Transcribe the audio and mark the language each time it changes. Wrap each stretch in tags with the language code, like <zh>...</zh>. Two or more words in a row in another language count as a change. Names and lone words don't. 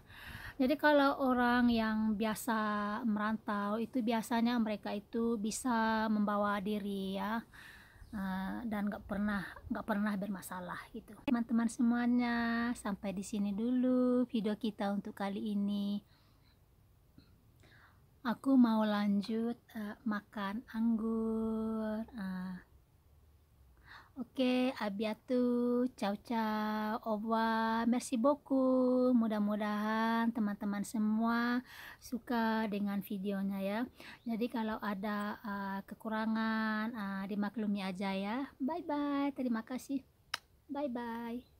<id>Jadi kalau orang yang biasa merantau itu biasanya mereka itu bisa membawa diri ya, dan nggak pernah bermasalah gitu. Teman-teman semuanya, sampai di sini dulu video kita untuk kali ini. Aku mau lanjut makan anggur. Oke,</id> <fr>à bientôt,</fr> <it>ciao ciao,</it> <fr>au revoir, merci beaucoup.</fr> <id>Mudah-mudahan teman-teman semua suka dengan videonya ya. Jadi kalau ada kekurangan dimaklumi aja ya.</id> <en>Bye bye,</en> <id>terima kasih.</id> <en>Bye bye.</en>